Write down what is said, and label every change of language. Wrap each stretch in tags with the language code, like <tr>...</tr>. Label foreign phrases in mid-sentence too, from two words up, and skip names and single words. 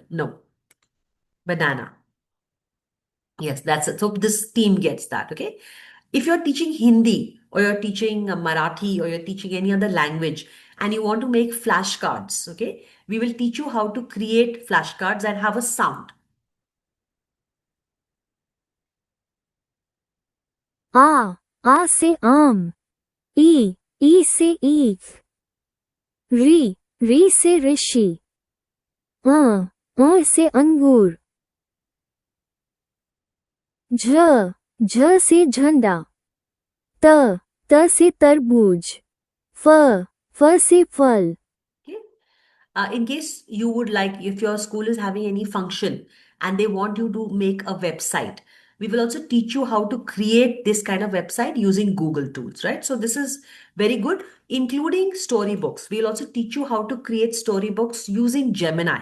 <en>No, banana. Yes, that's it. So this team gets that. Okay. If you're teaching Hindi or you're teaching Marathi or you're teaching any other language and you want to make flashcards, okay, we will teach you how to create flashcards and have a sound.</en> <hi>आ से आम, ई से ईख, री से ऋषि, अ से अंगूर, झ झ से झंडा, त से तरबूज, फ से फल.</hi> <en>Okay. In case you would like, if your school is having any function and they want you to make a website, we will also teach you how to create this kind of website using Google tools, right? So this is very good, including storybooks. We'll also teach you how to create storybooks using Gemini.</en>